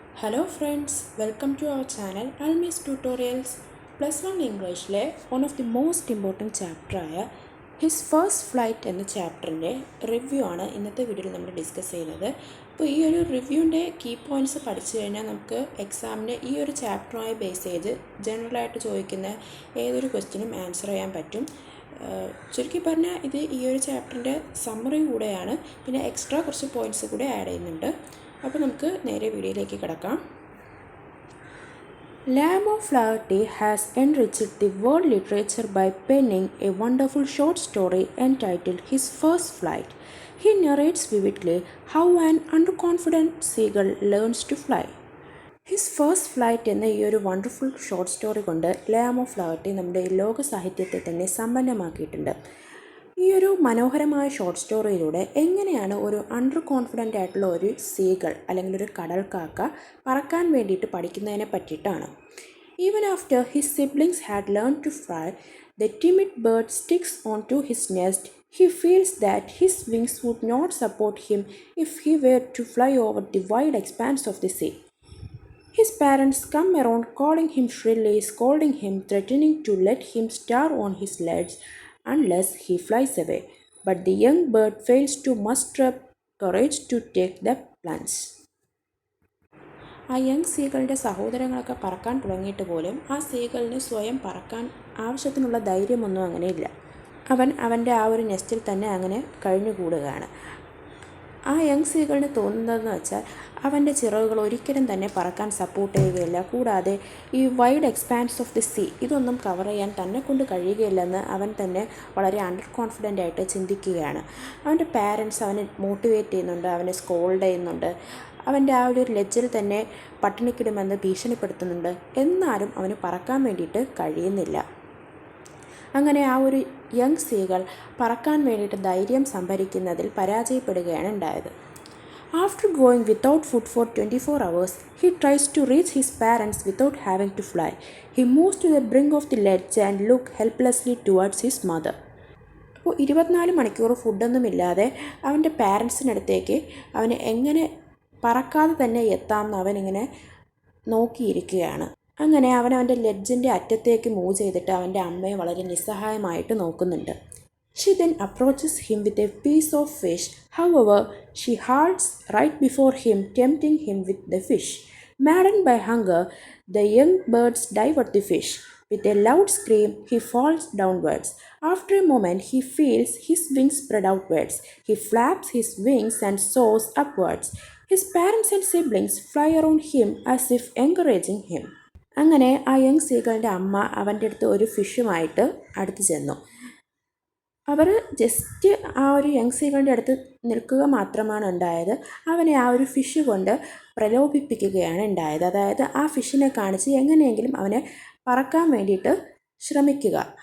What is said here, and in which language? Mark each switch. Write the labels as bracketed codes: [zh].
[en] Hello friends, welcome to our channel Almiz Tutorials. [ml] Plus 1 Englishലെ [en] one of the most important chapter [ml] ആയ His First Flight എന്ന ചാപ്റ്ററിൻ്റെ review ആണ് ഇന്നത്തെ വീഡിയോയിൽ നമ്മൾ ഡിസ്കസ് ചെയ്യുന്നത്. അപ്പോൾ ഈ ഒരു റിവ്യൂവിൻ്റെ കീ പോയിൻറ്റ്സ് പഠിച്ചു കഴിഞ്ഞാൽ നമുക്ക് എക്സാമിന് ഈ ഒരു ചാപ്റ്ററുമായി ബേസ് ചെയ്ത് ജനറലായിട്ട് ചോദിക്കുന്ന ഏതൊരു ക്വസ്റ്റ്യനും ആൻസർ ചെയ്യാൻ പറ്റും. ചുരുക്കി പറഞ്ഞാൽ ഇത് ഈ ഒരു ചാപ്റ്ററിൻ്റെ സമ്മറി കൂടെയാണ്, പിന്നെ എക്സ്ട്രാ കുറച്ച് പോയിൻറ്റ്സ് കൂടെ ആഡ് ചെയ്യുന്നുണ്ട്. അപ്പോൾ നമുക്ക് നേരെ വീഡിയോയിലേക്ക് കിടക്കാം. [en] Liam O Flaherty has enriched the world literature by penning a wonderful short story entitled His First Flight. He narrates vividly how an underconfident seagull learns to fly. [ml] His first flight എന്ന ഈ ഒരു wonderful short story കൊണ്ട് Liam O ഫ്ലാഹർട്ടി നമ്മുടെ ലോക സാഹിത്യത്തെ തന്നെ സമ്പന്നമാക്കിയിട്ടുണ്ട്. ഈ ഒരു മനോഹരമായ ഷോർട്ട് സ്റ്റോറിയിലൂടെ എങ്ങനെയാണ് ഒരു അണ്ടർ കോൺഫിഡൻ്റ് ആയിട്ടുള്ള ഒരു സീകൾ അല്ലെങ്കിൽ ഒരു കടൽക്കാക്ക പറക്കാൻ വേണ്ടിയിട്ട് പഠിക്കുന്നതിനെ പറ്റിയിട്ടാണ്. [en] Even after his siblings had learn to fly, the timid bird sticks on to his nest. He feels that his wings would not support him if he were to fly over the wide expanse of the sea. His parents come around calling him shrilly, scolding him, threatening to let him starve on his legs unless he flies away. But the young bird fails to muster up courage to take the plunge. [ml] ആ young സീകളുടെ സഹോദരങ്ങളൊക്കെ പറക്കാൻ തുടങ്ങിയിട്ട് പോലും ആ സീകളിന് സ്വയം പറക്കാൻ ആവശ്യത്തിനുള്ള ധൈര്യമൊന്നും അങ്ങനെയില്ല. അവൻ്റെ ആ ഒരു നെസ്റ്റിൽ തന്നെ അങ്ങനെ കഴിഞ്ഞുകൂടുകയാണ്. ആ യങ് സീകളിന് തോന്നുന്നതെന്ന് വെച്ചാൽ അവൻ്റെ ചിറകുകൾ ഒരിക്കലും തന്നെ പറക്കാൻ സപ്പോർട്ട് ചെയ്യുകയില്ല. കൂടാതെ ഈ [en] wide expanse of the sea [ml] ഇതൊന്നും കവർ ചെയ്യാൻ തന്നെ കൊണ്ട് കഴിയുകയില്ലെന്ന് അവൻ തന്നെ വളരെ അണ്ടർ കോൺഫിഡൻ്റ് ആയിട്ട് ചിന്തിക്കുകയാണ്. അവൻ്റെ പാരൻസ് അവനെ മോട്ടിവേറ്റ് ചെയ്യുന്നുണ്ട്, അവനെ സ്കോൾഡ് ചെയ്യുന്നുണ്ട്, അവൻ്റെ ആ ഒരു ലെഡ്ജിൽ തന്നെ പട്ടിണിക്കിടുമെന്ന് ഭീഷണിപ്പെടുത്തുന്നുണ്ട്. എന്നാലും അവന് പറക്കാൻ വേണ്ടിയിട്ട് കഴിയുന്നില്ല. അങ്ങനെ ആ ഒരു യങ് സീകൾ പറക്കാൻ വേണ്ടിയിട്ട് ധൈര്യം സംഭരിക്കുന്നതിൽ പരാജയപ്പെടുകയാണ് ഉണ്ടായത്. [en] After going without food for 24 hours, he tries to reach his parents without having to fly. He moves to the brink of the ledge and looks helplessly towards his mother. [ml] അപ്പോൾ 24 മണിക്കൂർ ഫുഡൊന്നുമില്ലാതെ അവൻ്റെ പാരൻസിനടുത്തേക്ക് അവന് എങ്ങനെ പറക്കാതെ തന്നെ എത്താമെന്ന് അവനിങ്ങനെ നോക്കിയിരിക്കുകയാണ്. അങ്ങനെ അവൻ്റെ ലെഡ്ജിൻ്റെ അറ്റത്തേക്ക് മൂവ് ചെയ്തിട്ട് അവൻ്റെ അമ്മയെ വളരെ നിസ്സഹായമായിട്ട് നോക്കുന്നുണ്ട്. [en] She then approaches him with a piece of fish. However, she halts right before him, tempting him with the fish. Maddened by hunger, the young birds dive at the fish. With a loud scream, he falls downwards. After a moment, he feels his wings spread outwards. He flaps his wings and soars upwards. His parents and siblings fly around him as if encouraging him. [ml] അങ്ങനെ ആ young സീകളുടെ അമ്മ അവൻ്റെ അടുത്ത് ഒരു ഫിഷുമായിട്ട് അടുത്ത് ചെന്നു. അവർ just ആ ഒരു യങ് സീകളുടെ അടുത്ത് നിൽക്കുക മാത്രമാണ് ഉണ്ടായത്. അവനെ ആ ഒരു ഫിഷ് കൊണ്ട് പ്രലോഭിപ്പിക്കുകയാണ് ഉണ്ടായത്. അതായത് ആ ഫിഷിനെ കാണിച്ച് എങ്ങനെയെങ്കിലും അവനെ പറക്കാൻ വേണ്ടിയിട്ട് ശ്രമിക്കുക.